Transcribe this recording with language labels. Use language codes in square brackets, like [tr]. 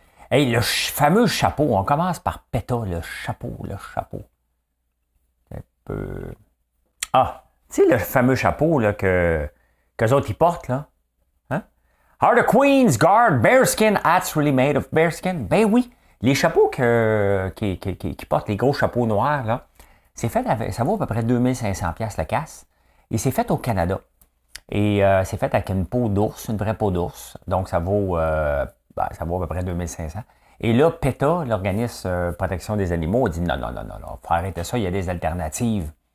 [fr] Hey, le fameux chapeau. On commence par PETA, le chapeau. Un peu... Ah, tu sais, le fameux chapeau là, qu'eux autres, ils portent, là. Hein? [en] Are the Queen's Guard bearskin hats really made of bearskin? [fr] Ben oui. Les chapeaux qui portent, les gros chapeaux noirs, là, c'est fait avec, ça vaut à peu près 2500$ la casse. Et c'est fait au Canada. Et c'est fait avec une peau d'ours, une vraie peau d'ours. Donc, ça vaut à peu près 2500. Et là, PETA, l'organisme protection des animaux, a dit non, faut arrêter ça, il y a des alternatives.